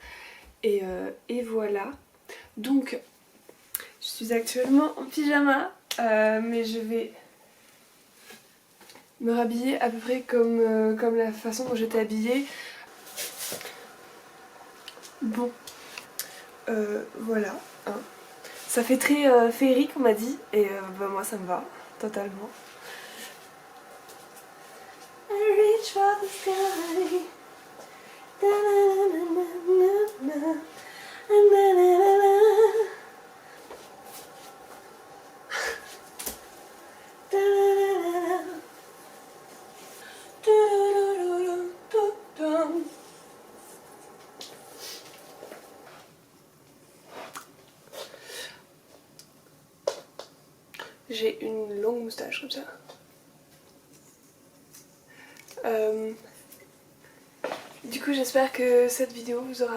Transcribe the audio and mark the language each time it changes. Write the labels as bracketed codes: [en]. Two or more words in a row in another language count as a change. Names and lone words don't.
[fr] Et voilà, donc je suis actuellement en pyjama, mais je vais me rhabiller à peu près comme la façon dont j'étais habillée. Bon, voilà. Hein. Ça fait très féerique on m'a dit, et bah, moi ça me va, totalement. [en] I reach for the sky. Da, na, na, na, na, na. Na, na, na, na. Da, na, na, na. Du, du, du, du, du, du. [fr] J'ai une longue moustache comme ça. Du coup j'espère que cette vidéo vous aura...